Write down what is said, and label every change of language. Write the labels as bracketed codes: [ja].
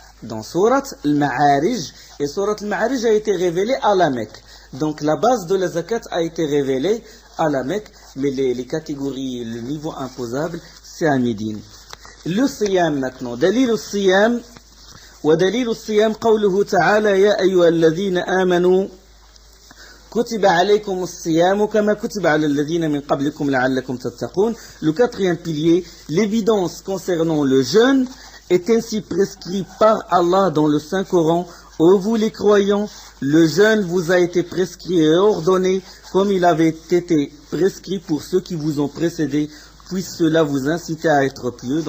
[fr] Dans Surat Al-Ma'arij, et Surat Al-Ma'arij a été révélée à la Mecque. Donc la base de la zakat a été révélée à la Mecque, mais les catégories, le niveau imposable, c'est à Médine. Le siyam maintenant. [ar] Dalil al-siyam. ودليل الصيام قوله تعالى يا أيها الذين آمنوا كتب عليكم الصيام كما كتب على الذين من قبلكم لعلكم تتقون. [fr] Le quatrième pilier, l'évidence concernant le jeûne est ainsi prescrit par Allah dans le Saint-Coran. Ô vous les croyants, le jeûne vous a été prescrit et ordonné comme il avait été prescrit pour ceux qui vous ont précédés, puisse cela vous inciter à être pieux.